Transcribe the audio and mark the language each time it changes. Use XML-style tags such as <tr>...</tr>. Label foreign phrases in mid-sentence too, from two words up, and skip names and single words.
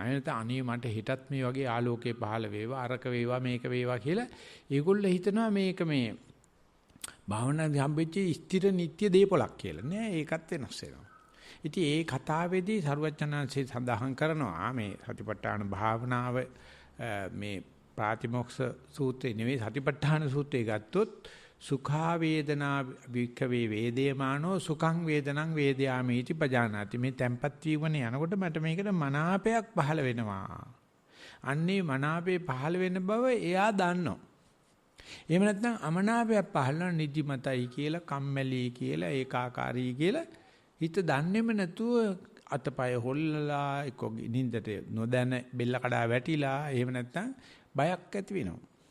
<si>එහෙම නැත්නම් අනේ මට හිතත් මේ වගේ ආලෝකේ පහළ වේවා, අරක වේවා, මේක වේවා කියලා ඒගොල්ලෝ හිතනවා මේක මේ භාවනාවේ හම්බෙච්ච ස්ථිර නිට්ටය දේපලක් කියලා. නෑ ඒකත් වෙනස් වෙනවා. ඉතින් ඒ කතාවේදී සරුවචනාංශය සඳහන් කරනවා මේ සතිපට්ඨාන භාවනාව මේ ප්‍රාතිමොක්ෂ සූත්‍රේ නෙවෙයි සතිපට්ඨාන සූත්‍රය ගත්තොත්</si> <pi>සුඛා වේදනා වික්ඛවේ වේදේමානෝ සුඛං වේදනං වේදයාමීති පජානාති.</pi> <si>මේ tempat වීමනේ යනකොට මට මේකට මනාපයක් පහළ වෙනවා. අන්නේ මනාපේ පහළ වෙන බව එයා දන්නවා. එහෙම නැත්නම් අමනාපයක් පහළ වෙන නිදිමතයි කියලා, කම්මැලි කියලා, ඒකාකාරී කියලා හිත දන්නේම නැතුව අතපය හොල්ලලා එක්ක නින්දට නොදැන බෙල්ල කඩා වැටිලා එහෙම නැත්නම් බයක් ඇති වෙනවා.</si>